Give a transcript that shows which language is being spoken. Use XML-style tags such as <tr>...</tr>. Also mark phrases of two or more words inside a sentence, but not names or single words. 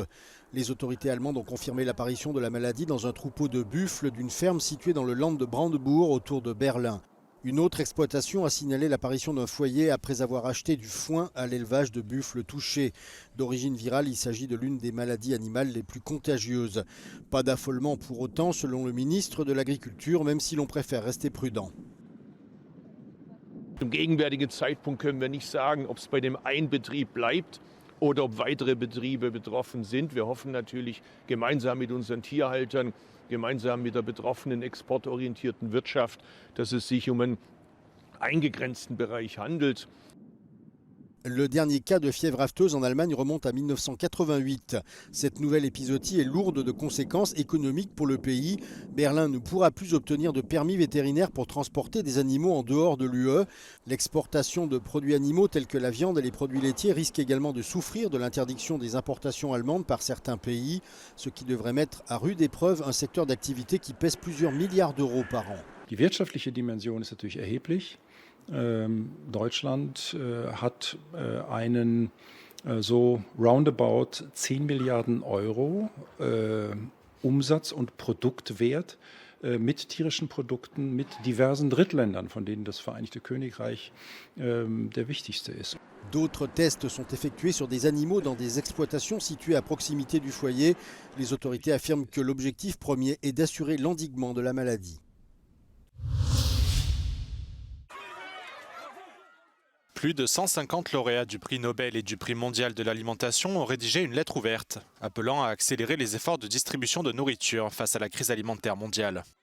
<fr>Les autorités allemandes ont confirmé l'apparition de la maladie dans un troupeau de buffles d'une ferme située dans le Land de Brandebourg autour de Berlin. Une autre exploitation a signalé l'apparition d'un foyer après avoir acheté du foin à l'élevage de buffles touchés. D'origine virale, il s'agit de l'une des maladies animales les plus contagieuses. Pas d'affolement pour autant, selon le ministre de l'Agriculture, même si l'on préfère rester prudent.</fr> <de>Zum gegenwärtigen Zeitpunkt können wir nicht sagen, ob es bei dem einen Betrieb bleibt oder ob weitere Betriebe betroffen sind. Wir hoffen natürlich gemeinsam mit unseren Tierhaltern, gemeinsam mit der betroffenen exportorientierten Wirtschaft, dass es sich um einen eingegrenzten Bereich handelt.</de> <fr>Le dernier cas de fièvre afteuse en Allemagne remonte à 1988. Cette nouvelle épizootie est lourde de conséquences économiques pour le pays. Berlin ne pourra plus obtenir de permis vétérinaire pour transporter des animaux en dehors de l'UE. L'exportation de produits animaux tels que la viande et les produits laitiers risque également de souffrir de l'interdiction des importations allemandes par certains pays, ce qui devrait mettre à rude épreuve un secteur d'activité qui pèse plusieurs milliards d'euros par an.</fr> <de>Die wirtschaftliche Dimension ist natürlich erheblich. Deutschland hat einen so roundabout 10 Milliarden Euro Umsatz- und Produktwert mit tierischen Produkten, mit diversen Drittländern, von denen das Vereinigte Königreich der wichtigste ist.</de> <fr>D'autres tests sont effectués sur des animaux dans des exploitations situées à proximité du foyer. Les autorités affirment que l'objectif premier est d'assurer l'endiguement de la maladie. Plus de 150 lauréats du prix Nobel et du prix mondial de l'alimentation ont rédigé une lettre ouverte, appelant à accélérer les efforts de distribution de nourriture face à la crise alimentaire mondiale.</fr>